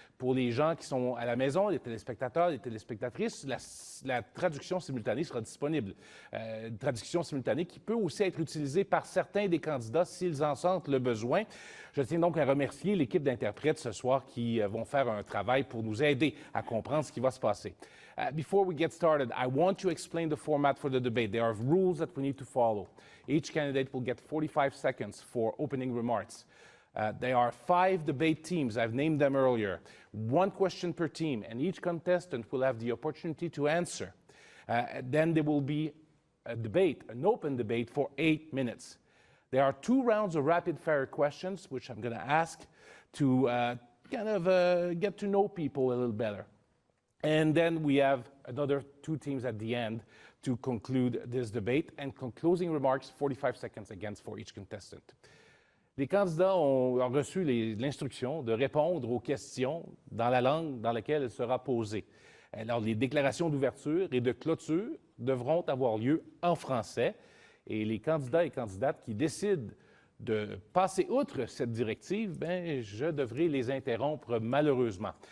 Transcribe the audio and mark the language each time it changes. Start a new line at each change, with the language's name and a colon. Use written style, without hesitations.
French: Pour les gens qui sont à la maison, les téléspectateurs, les téléspectatrices, la traduction simultanée sera disponible. Une traduction simultanée qui peut aussi être utilisée par certains des candidats s'ils en sentent le besoin. Je tiens donc à remercier l'équipe d'interprètes ce soir qui vont faire un travail pour nous aider à comprendre ce qui va se passer.
English: Before we get started, I want to explain the format for the debate. There are rules that we need to follow. Each candidate will get 45 seconds for opening remarks. There are 5 debate teams. I've named them earlier. 1 question per team, and each contestant will have the opportunity to answer. Then there will be a debate, an open debate for 8 minutes. There are 2 rounds of rapid-fire questions, which I'm going to ask to get to know people a little better. And then we have another 2 teams at the end to conclude this debate, and closing remarks, 45 seconds again for each contestant.
French: Les candidats ont reçu l'instruction de répondre aux questions dans la langue dans laquelle elle sera posée. Alors, les déclarations d'ouverture et de clôture devront avoir lieu en français, et les candidats et candidates qui décident de passer outre cette directive, je devrai les interrompre malheureusement.